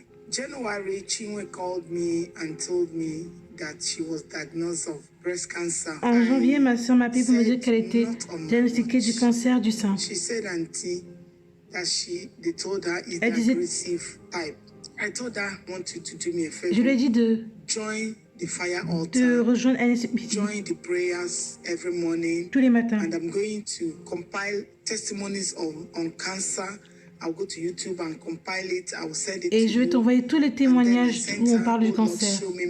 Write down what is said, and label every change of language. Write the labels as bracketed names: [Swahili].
[English] January, Chinwe called me and told me that she was diagnosed of breast cancer. [French] En janvier, ma soeur m'a appelé pour me dire qu'elle était diagnostiquée du cancer du sein. She said, auntie, that they told her is the aggressive type. [English] I told her, I want you to do me a favor. [French] Je lui ai dit de [English] join the fire altar, [French] rejoindre NSPD, [English] join the prayers every morning, [French] tous les matins. [English] And I'm going to compile testimonies on cancer. I'll go to YouTube and compile it. I will send it. [French] Et je vais t'envoyer tous les témoignages où on parle du cancer.